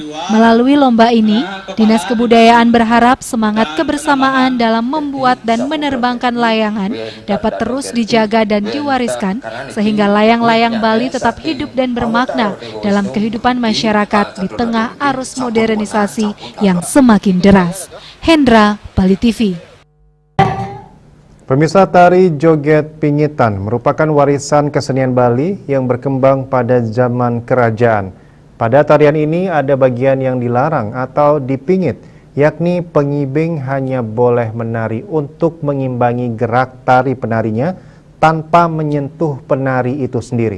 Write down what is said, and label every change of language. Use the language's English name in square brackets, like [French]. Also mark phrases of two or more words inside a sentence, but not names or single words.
[Indonesian] Melalui lomba ini, Dinas Kebudayaan berharap semangat kebersamaan dalam membuat dan menerbangkan layangan dapat terus dijaga dan diwariskan, sehingga layang-layang Bali tetap hidup dan bermakna dalam kehidupan masyarakat di tengah arus modernisasi yang semakin deras. Hendra, Bali TV. Pemirsa, tari joget pingitan merupakan warisan kesenian Bali yang berkembang pada zaman kerajaan. Pada tarian ini ada bagian yang dilarang atau dipingit, yakni pengibing hanya boleh menari untuk mengimbangi gerak tari penarinya tanpa menyentuh penari itu sendiri.